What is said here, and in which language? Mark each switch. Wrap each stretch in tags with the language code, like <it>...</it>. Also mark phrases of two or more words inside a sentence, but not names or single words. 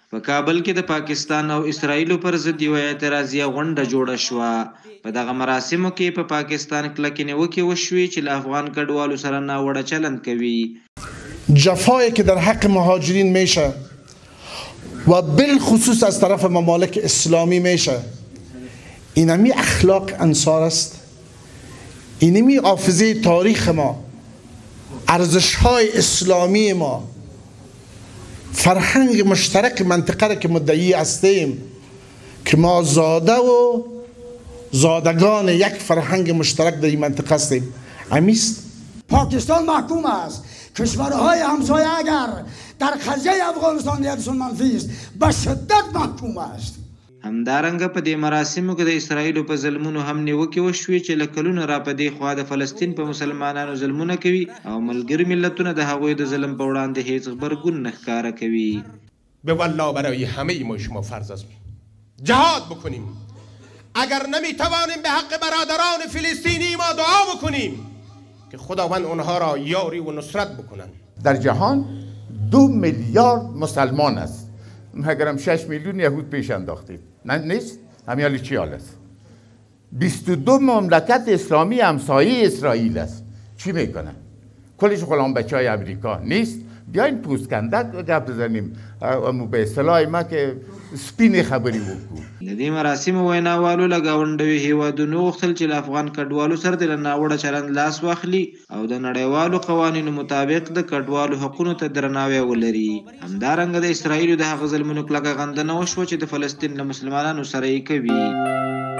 <ps>په کابل کې د پاکستان او اسرائیلو پر ضد یوه اعتراضیه غونډه جوړه شوه. په دغه مراسمو کې په پاکستان کلکې نیوکې وشوې چې له افغان کډوالو سره ناوړه چلند کوي.</ps> <fa>جفایی که در حق مهاجرین میشه و بالخصوص از طرف ممالک اسلامی میشه، اینمی اخلاق انصار است، اینمی حافظه تاریخ ما، ارزش‌های اسلامی ما، فرهنگ مشترک منطقه را که مدعی هستیم که ما زاده و زادگان یک فرهنگ مشترک در این منطقه هستیم. امیست پاکستان محکوم است. کشورهای همسایه اگر در قضیه افغانستان یدشون منفی است به شدت محکوم است.</fa> <ps>همدارنګه په دې مراسمو کې د اسرائیلو په ظلمونو هم نیوکې وشوې چې له کلونو را په دې خوا د فلسطین په مسلمانانو ظلمونه کوي او ملګري ملتونه د هغوی د ظلم په وړاندې هیڅ غبرګون نه ښکاره کوي.</ps> <fa>به والله برای همه ما شما فرض است جهاد بکنیم. اگر نمیتوانیم به حق برادران فلسطینی ما دعا بکنیم که خداوند اونها را یاری و نصرت بکنند. در جهان 2 میلیارد مسلمان است، اگرم 6 میلیون یهود پیش انداختید نه نیست؟ همین حالی چی حال است؟ 22 مملکت اسلامی همسایه اسرائیل است. چی میکنن؟ کلش غلام بچه های امریکا نیست؟ بیاین پوستکندک گپ بزنیم به اصطلاح ما که</fa> <ps>سپین خبری وکړو. د دې مراسمو ویناوالو له ګاونډیو هیوادونو غوښتل چې له افغان کډوالو سره د ناوړه چلند لاس واخلي او د نړیوالو قوانینو مطابق د کډوالو حقونو ته درناوی ولري. همدارنګه د اسرائیلو د هغه ظلمونو کلکه غندنه وشوه چې د فلسطین له مسلمانانو سره یې کوي.</ps>